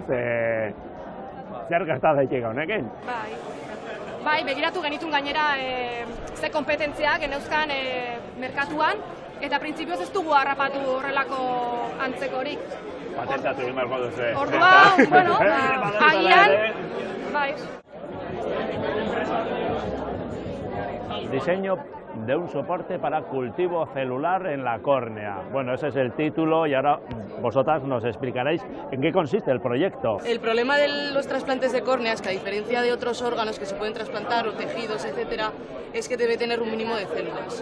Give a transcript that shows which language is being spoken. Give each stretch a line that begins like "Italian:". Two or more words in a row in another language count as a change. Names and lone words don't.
Basque: Zer gerta daiteke honekin? Bai, begiratu genitun gainera ze kompetentzia geneuzkan merkatuan, eta printzipioz ez dugu harrapatu horrelako antzekorik. Patentatu egin beharko duzu. Orduan, bueno, agian, bai.
Spanish: Diseño de un soporte para cultivo celular en la córnea. Bueno, ese es el título y ahora vosotras nos explicaréis en qué consiste el proyecto. El problema de los trasplantes de córnea es que a diferencia de otros órganos que se pueden trasplantar o tejidos, etcétera, es que debe tener un mínimo de células.